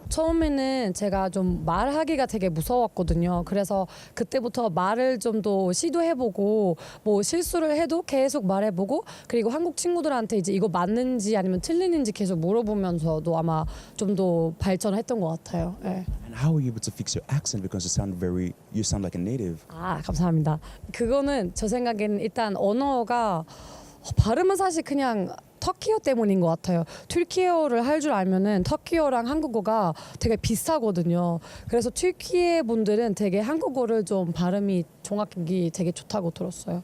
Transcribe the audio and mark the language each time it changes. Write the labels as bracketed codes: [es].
[ko] 처음에는 제가 좀 말하기가 되게 무서웠거든요. 그래서 그때부터 말을 좀 더 시도해보고 뭐 실수를 해도 계속 말해보고 그리고 한국 친구들한테 이제 이거 맞는지 아니면 틀리는지 계속 물어보면서도 아마 좀 더 발전했던 것 같아요. 네. [en] And how are you able to fix your accent because you sound like a native? [ko] 아, 감사합니다. 그거는 저 생각에는 일단 언어가 발음은 사실 그냥 터키어 때문인 것 같아요. 튀르키예어를 할 줄 알면은 터키어랑 한국어가 되게 비슷하거든요. 그래서 튀르키예 분들은 되게 한국어를 좀 발음이 정확하기 되게 좋다고 들었어요.